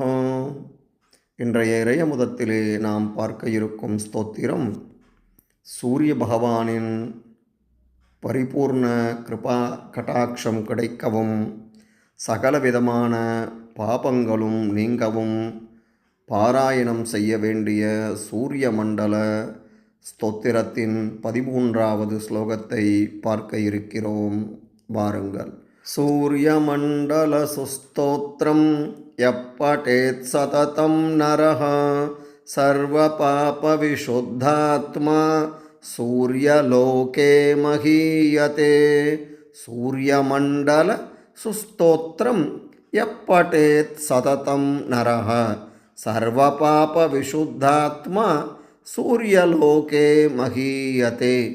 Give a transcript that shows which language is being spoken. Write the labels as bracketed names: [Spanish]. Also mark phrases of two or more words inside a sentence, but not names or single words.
[Tamil] இன்றைய இறையமுதத்திலே நாம் பார்க்க இருக்கும் ஸ்தோத்திரம் சூரிய பகவானின் பரிபூர்ண கிருபா கடாட்சம் கிடைக்கவும் சகலவிதமான பாபங்களும் நீங்கவும் பாராயணம் செய்ய வேண்டிய சூரிய மண்டல ஸ்தோத்திரத்தின் 13வது ஸ்லோகத்தை பார்க்க இருக்கிறோம். வாருங்கள். [Sanskrit] सूर्यमण्डलसुस्तोत्रं यः पठेत् सततं नरः सर्वपापविशुद्धात्मा सूर्यलोके महीयते. सूर्यमण्डलसुस्तोत्रं यः पठेत् सततं नरः सर्वपापविशुद्धात्मा सूर्यलोके महीयते.